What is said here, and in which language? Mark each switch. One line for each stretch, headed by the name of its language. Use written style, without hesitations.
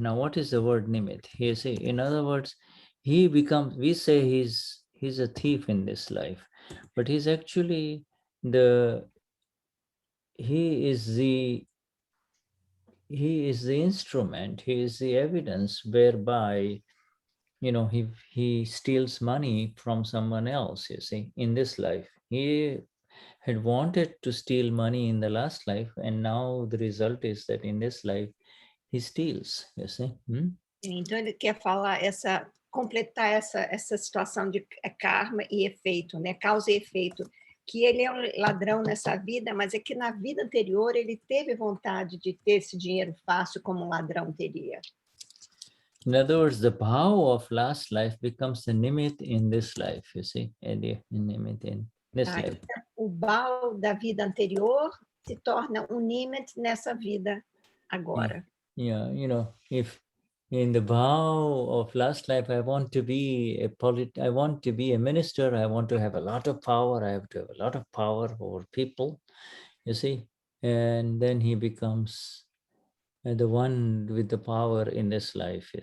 English: Now, what is the word nimit? He say, in other words, we say he's a thief in this life, but he's actually he is the instrument, he is the evidence whereby he steals money from someone else. You see, in this life he had wanted to steal money in the last life, and now the result is that in this life he steals. You see.
Portuguese: Então ele quer falar completar essa situação de karma e efeito, né? Causa e efeito, que ele é um ladrão nessa vida, mas é que na vida anterior ele teve vontade de ter esse dinheiro fácil como um ladrão teria.
English: In other words, the Bhaav of last life becomes the Nimit in this life, you see, Nimit in this life.
Portuguese: Então, o Bhaav da vida anterior se torna um Nimit nessa vida agora.
English: Yeah, if in the Bhaav of last life, I want to be a minister, I want to have a lot of power, I have to have a lot of power over people, you see, and then he becomes the one with the power in this life.